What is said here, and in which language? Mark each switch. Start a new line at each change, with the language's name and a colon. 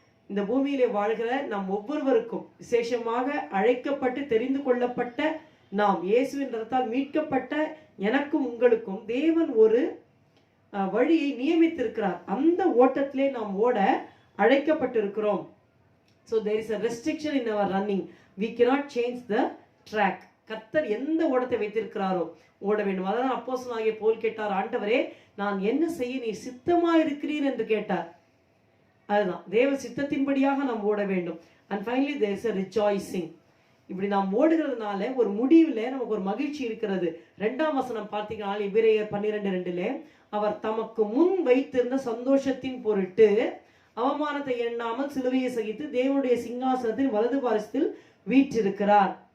Tamil: இந்த பூமியிலே வாழ்கிற நம் ஒவ்வொருவருக்கும் விசேஷமாக அழைக்கப்பட்டு தெரிந்து கொள்ளப்பட்ட நாம் இயேசுவின் ரத்தத்தால் மீட்கப்பட்ட எனக்கும் உங்களுக்கும் தேவன் ஒரு வழியை நியமித்திருக்கிறார். அந்த ஓட்டத்திலே நாம் ஓட அழைக்கப்பட்டிருக்கிறோம்.
English: So there is a restriction in our running. We cannot change the track.
Tamil: கர்த்தர் எந்த ஓட்டத்தை வைத்திருக்கிறாரோ ஓட வேண்டும். அதான் அப்போஸ்தலனாகிய பவுல் கேட்டார், ஆண்டவரே நான் என்ன செய்ய நீ சித்தமா இருக்கிறீர் என்று கேட்டார். அதுதான் தேவ சித்தத்தின்படியாக நாம் ஓட வேண்டும்.
English: And finally there is a rejoicing.
Tamil: இப்படி நாம் ஓடுகிறதுனால ஒரு முடிவில் நமக்கு ஒரு மகிழ்ச்சி இருக்கிறது. 2ஆம் வசனம் பார்த்தீங்கன்னா எபிரேயர் 12:2 அவர் தமக்கு முன் வைத்திருந்த சந்தோஷத்தின் பொருட்டு அவமானத்தை எண்ணாமல் சிலுவையை சகித்து தேவனுடைய சிங்காசனத்தின் வலது பாரசத்தில் வீற்றிருக்கிறார்.